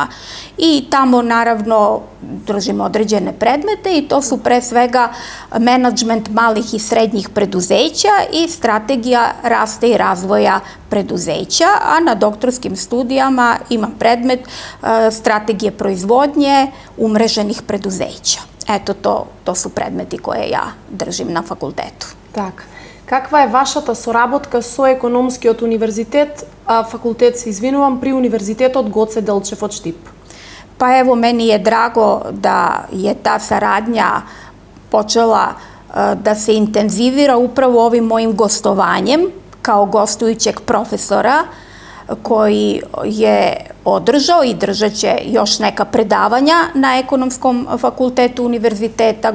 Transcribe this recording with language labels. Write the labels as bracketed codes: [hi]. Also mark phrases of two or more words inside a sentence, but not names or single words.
[sr] I tamo naravno držimo određene predmete i to su pre svega menadžment malih i srednjih preduzeća i strategija rasta i razvoja preduzeća, a na doktorskim studijama imam predmet strategije proizvodnje umreženih preduzeća. Eto, to su predmeti koje ja držim na fakultetu. [mk] Так. Каква е вашата соработка со економскиот универзитет, факултет се извинувам, при Универзитетот Гоце Делчев од Štip? [sr] Pa evo, meni je drago da je ta saradnja počela da se intenzivira upravo ovim mojim gostovanjem kao gostujućeg profesora koji je održao i držat će još neka predavanja na Ekonomskom fakultetu Univerziteta